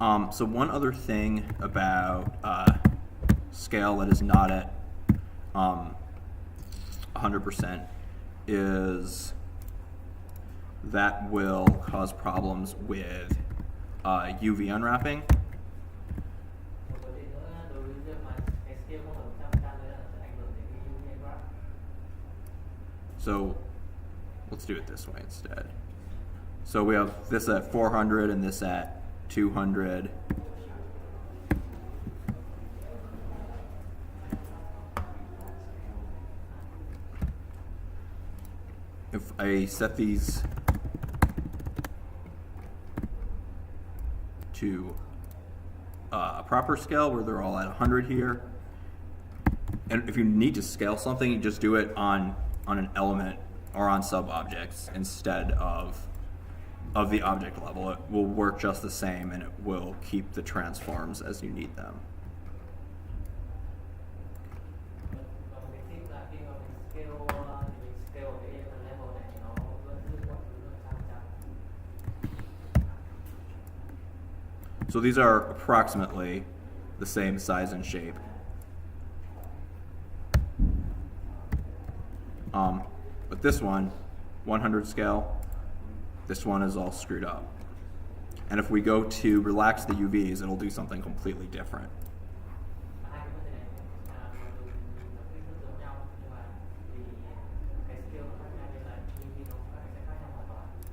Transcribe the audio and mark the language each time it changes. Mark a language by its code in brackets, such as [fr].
[en] So one other thing about scale that is not at 100% is that will cause problems with UV unwrapping. [vi] Một vấn đề nữa đối với việc mà cái scale không ở 100% nữa là sẽ ảnh hưởng đến cái UV unwrap. [en] So let's do it this way instead. So we have this at 400 and this at 200. If I set these to a proper scale where they're all at 100 here, and if you need to scale something, you just do it on an element or on sub-objects instead of the object level. It will work just the same, and it will keep the transforms as you need them. [vi] Và một cái tip là khi mà mình scale thì mình scale ở cái level này thì nó vẫn giữ mọi thứ 100%. [en] So these are approximately the same size and shape. But this one, 100 scale, this one is all screwed up. And if we go to relax the UVs, it'll do something completely different. [vi] Hai cái vấn đề này mặc dù nó quy thức giống nhau nhưng mà vì cái scale nó khác nhau nên là UV nó sẽ khác nhau hoàn toàn.